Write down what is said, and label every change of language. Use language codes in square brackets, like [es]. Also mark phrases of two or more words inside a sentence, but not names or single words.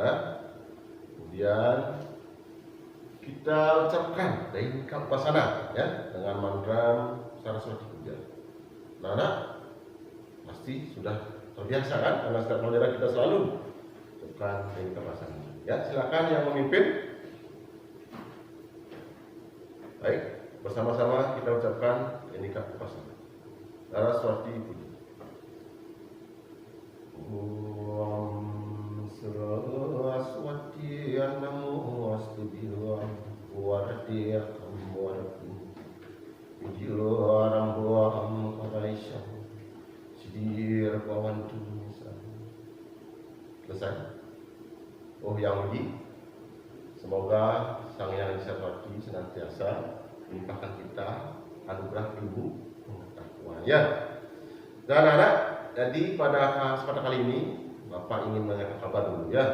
[id] Kemudian kita ucapkan Dainika Upasana ya dengan mantra Saraswati Puja. Anak pasti sudah terbiasa kan, karena setiap pelajaran kita selalu ucapkan Dainika Upasana ya. Silakan yang memimpin. Baik, bersama-sama kita ucapkan Dainika Upasana Saraswati Puja. [sa] Om Saraswati Namo Astubilam Wardiyakam Wardim Ujilaram Buaham Karaisam Sidir Pawantu. [id] Selesai. Oh yang uji, semoga Sang Yang Disarwati senantiasa melimpahkan kita anugerah ilmu pengetahuan ya. Dan anak, jadi pada kesempatan kali ini Bapak ingin menanyakan kabar dulu ya.